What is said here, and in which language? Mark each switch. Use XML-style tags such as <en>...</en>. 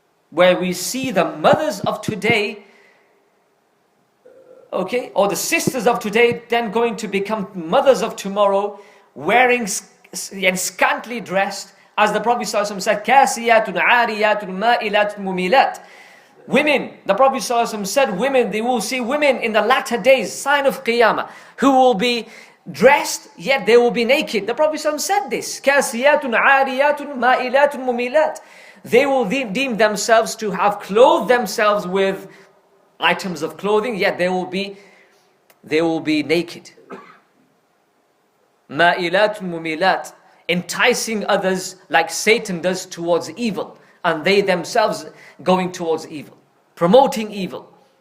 <en>Where we see the mothers of today, okay, or the sisters of today, then going to become mothers of tomorrow, wearing and scantily dressed, as the Prophet ﷺ said,</en> <ar>كَاسِيَاتٌ عَارِيَاتٌ مَائِلَاتٌ مُمِيلَاتٌ.</ar> <en>Women, the Prophet ﷺ said, women, they will see women in the latter days, sign of Qiyamah, who will be dressed, yet they will be naked. The Prophet ﷺ said this,</en> <ar>كَاسِيَاتٌ عَارِيَاتٌ مَائِلَاتٌ مُمِيلَاتٌ.</ar> <en>They will deem themselves to have clothed themselves with items of clothing, yet they will be naked.</en> <ar>مَائِلَاتٌ مُمِيلَاتٌ.</ar> <en>Enticing others like Satan does towards evil, and they themselves going towards evil, promoting evil.</en>